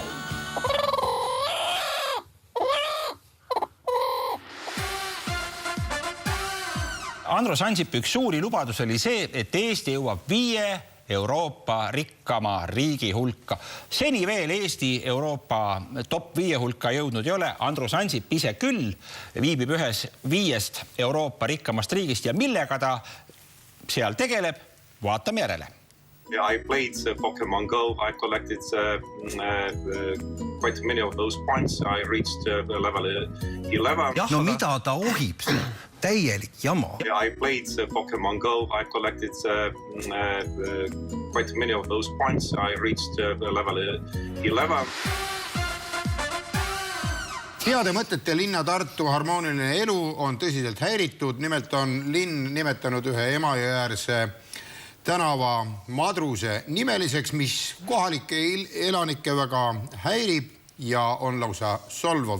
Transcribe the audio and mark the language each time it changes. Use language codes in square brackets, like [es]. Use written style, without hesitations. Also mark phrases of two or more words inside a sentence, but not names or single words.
[et] Andrus Ansipi üks suuri lubadus oli see, et Eesti jõuab 5 Euroopa rikkama riigi hulka. Seni veel Eesti Euroopa top 5 hulka jõudnud ei ole. Andrus Ansip ise küll viibib ühes 5 Euroopa rikkamast riigist ja millega ta seal tegeleb, vaatame järele. [en] Yeah, I played Pokemon Go. I collected quite many of those points. I reached level 11. [et] No mida ta ohib? Täielik jama. [en] Yeah, I played Pokemon Go. I collected quite many of those points. I reached level 11. [et] Heade mõtete linna Tartu harmooniline elu on tõsiselt häiritud. Nimelt on linn nimetanud ühe Emajõeäärse tänava Madruse nimeliseks, mis kohalike elanikke väga häirib ja on lausa solvov.